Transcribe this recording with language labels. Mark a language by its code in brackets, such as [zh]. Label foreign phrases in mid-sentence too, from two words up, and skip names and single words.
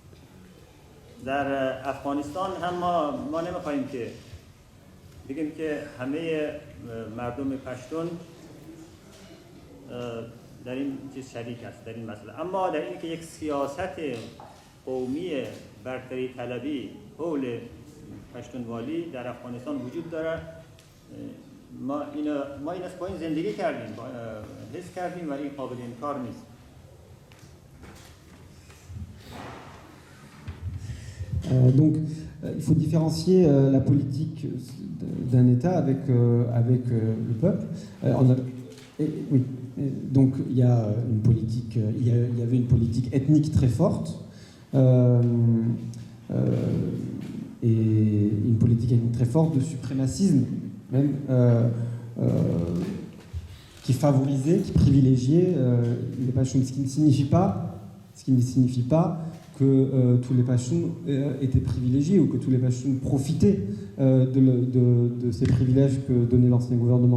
[fa] در افغانستان هم ما نمیخوایم که بگیم که همه مردم پشتون در این چیز شریک است در این مسئله، اما در این که یک سیاست قومی برتری طلبی حول پشتونوالی در افغانستان وجود داره. ما این از پایین زندگی کردیم، حس کردیم ولی قابل انکار نیست. [fr] Donc, il faut différencier la politique d'un État avec le peuple. Oui. Donc, il y a une politique, il y avait une politique ethnique très forte et une politique ethnique très forte de suprémacisme, même qui favorisait, qui privilégiait les Pashtuns, ce qui ne signifie pas que tous les Pashtuns étaient privilégiés ou que tous les Pashtuns profitaient de ces privilèges que donnait l'ancien gouvernement.